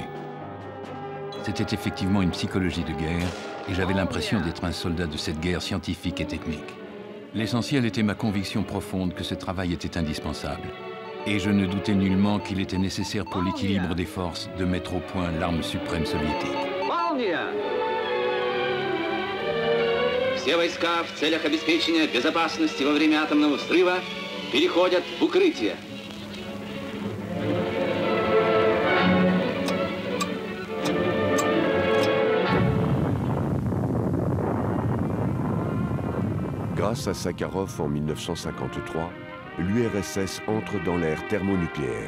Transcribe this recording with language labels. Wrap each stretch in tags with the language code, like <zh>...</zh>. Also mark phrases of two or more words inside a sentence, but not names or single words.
<fr>C'était effectivement une psychologie de guerre, et j'avais l'impression d'être un soldat de cette guerre scientifique et technique. L'essentiel était ma conviction profonde que ce travail était indispensable. Et je ne doutais nullement qu'il était nécessaire pour l'équilibre des forces de mettre au point l'arme suprême soviétique.</fr> <ru>Все войска в целях обеспечения безопасности во время атомного взрыва переходят в укрытие.</ru> <fr>Grâce à Sakharov en 1953, l'URSS entre dans l'ère thermonucléaire.</fr>